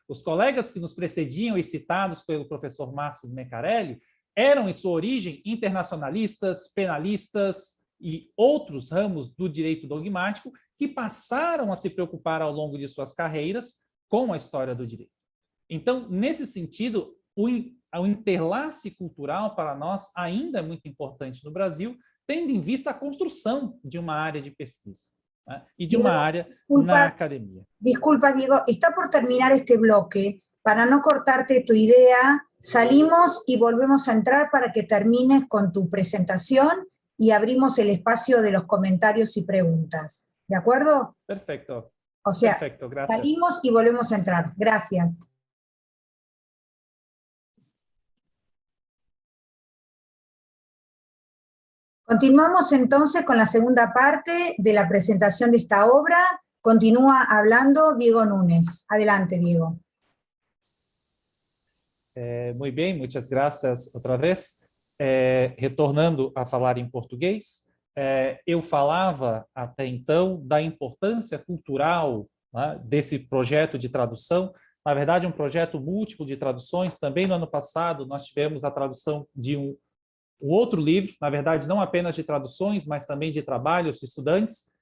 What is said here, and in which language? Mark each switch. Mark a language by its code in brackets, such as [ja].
[pt] Os colegas que nos precediam e citados pelo professor Márcio Mecarelli eram, em sua origem, internacionalistas, penalistas e outros ramos do direito dogmático que passaram a se preocupar ao longo de suas carreiras com a história do direito. Então, nesse sentido, o interlace cultural para nós ainda é muito importante no Brasil, tendo em vista a construção de uma área de pesquisa, né? E de uma área na academia. [es] Disculpa, Diego, está por terminar este bloque. Para no cortarte tu idea, salimos y volvemos a entrar para que termines con tu presentación y abrimos el espacio de los comentarios y preguntas. ¿De acuerdo? Perfecto. O sea, perfecto, gracias. Salimos y volvemos a entrar. Gracias. Continuamos entonces con la segunda parte de la presentación de esta obra. Continúa hablando Diego Núñez. Adelante, Diego. [pt] Muy bem, muitas graças outra vez. Retornando a falar em português, eu falava até então da importância cultural, né, desse projeto de tradução. Na verdade, um projeto múltiplo de traduções. Também no ano passado nós tivemos a tradução de um outro livro, na verdade não apenas de traduções, mas também de trabalhos de estudantes.